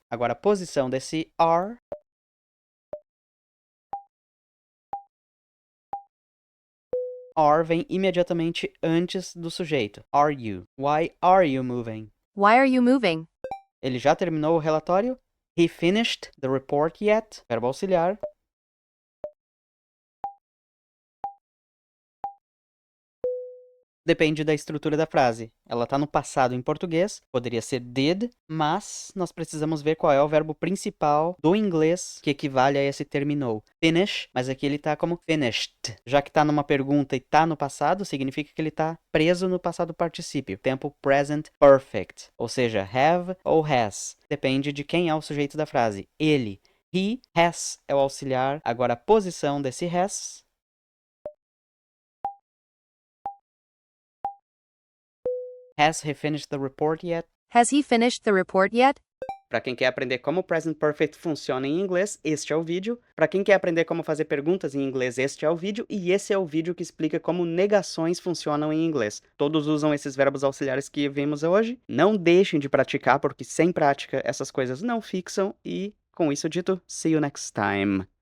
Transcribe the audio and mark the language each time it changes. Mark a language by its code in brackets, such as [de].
[pt] Agora, a posição desse are. Are vem imediatamente antes do sujeito. [en] Are you? Why are you moving? Why are you moving? [pt] Ele já terminou o relatório? [en] He finished the report yet? [pt] Verbo auxiliar. Depende da estrutura da frase. Ela está no passado em português, poderia ser did, mas nós precisamos ver qual é o verbo principal do inglês que equivale a esse terminou. Finish, mas aqui ele está como finished. Já que está numa pergunta e está no passado, significa que ele está preso no passado particípio, tempo present perfect, ou seja, have ou has. Depende de quem é o sujeito da frase. Ele, he, has é o auxiliar. Agora a posição desse has. [en] Has he finished the report yet? Has he finished the report yet? [pt] Para quem quer aprender como o Present Perfect funciona em inglês, este é o vídeo. Para quem quer aprender como fazer perguntas em inglês, este é o vídeo. E esse é o vídeo que explica como negações funcionam em inglês. Todos usam esses verbos auxiliares que vimos hoje. Não deixem de praticar, porque sem prática essas coisas não fixam. E, com isso dito, [en] see you next time.